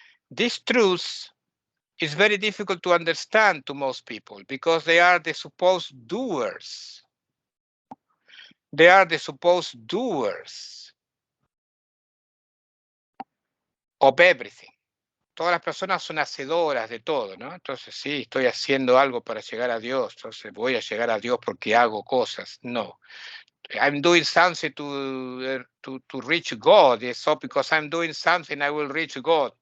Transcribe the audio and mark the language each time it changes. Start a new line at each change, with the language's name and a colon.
English: This truth is very difficult to understand to most people because they are the supposed doers. They are the supposed doers of everything.
Spanish: Todas las personas son hacedoras de todo, ¿no? Entonces, sí, estoy haciendo algo para llegar a Dios, entonces voy a llegar a Dios porque hago cosas. No.
English: I'm doing something to reach God. So because I'm doing something, I will reach God.